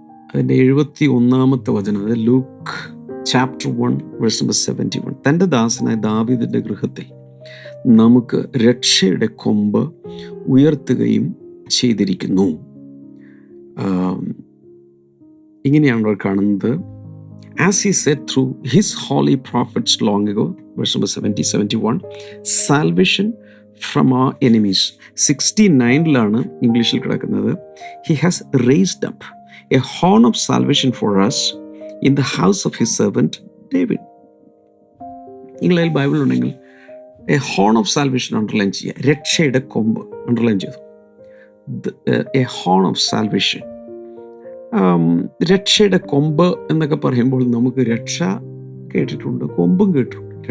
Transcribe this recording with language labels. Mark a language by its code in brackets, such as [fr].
[ml] അതിൻ്റെ 71-ാമത്തെ വചനം, അത് ലൂക്ക് ചാപ്റ്റർ 1 വേഴ്സ് നമ്പർ 71. തൻ്റെ ദാസനായ ദാവീദിൻ്റെ ഗൃഹത്തിൽ നമുക്ക് രക്ഷയുടെ കൊമ്പ് ഉയർത്തുകയും ചെയ്തിരിക്കുന്നു. ഇങ്ങനെയാണ് അവർ കാണുന്നത്. [en] As he said through his holy prophets long ago, verse number 70-71, salvation from our enemies. [ml] 69-ലാണ് ഇംഗ്ലീഷിൽ കിടക്കുന്നത്. [en] He has raised up a horn of salvation for us in the house of his servant David. [ml] നിങ്ങളിൽ Bible ഉണ്ടെങ്കിൽ [en] a horn of salvation [ml] underline ചെയ്യുക. രക്ഷയുടെ കൊമ്പ് underline ചെയ്തു. [en] A horn of salvation. [ml] രക്ഷയുടെ കൊമ്പ് എന്നൊക്കെ പറയുമ്പോൾ നമുക്ക് രക്ഷ കേട്ടിട്ടുണ്ട്, കൊമ്പും കേട്ടിട്ടുണ്ട്.